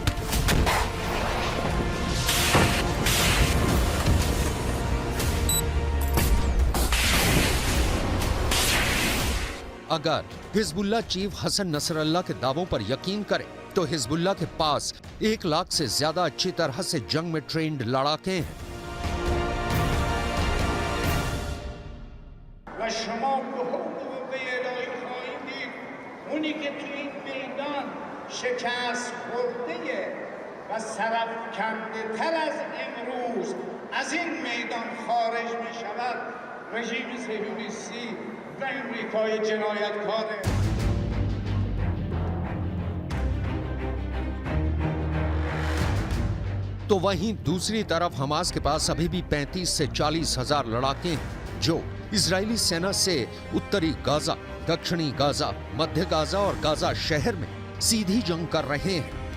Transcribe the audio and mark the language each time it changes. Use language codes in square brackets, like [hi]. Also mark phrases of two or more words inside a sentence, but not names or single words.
[hi] अगर हिजबुल्लाह चीफ हसन नसरल्लाह के दावों पर यकीन करें तो हिजबुल्लाह के पास 1 लाख से ज्यादा अच्छी तरह से जंग में ट्रेंड लड़ाके हैं। [fa] اونی که توی این میدان شکست خورده و سرفکنده تر از امروز از این میدان خارج می شود رژیم صهیونیستی و امریکای جنایتکاره. [hi] तो वहीं दूसरी तरफ हमास के पास अभी भी 35 से 40 हजार लड़ाके हैं जो इजरायली सेना से उत्तरी गाजा, दक्षिणी गाजा, मध्य गाजा और गाजा शहर में सीधी जंग कर रहे हैं।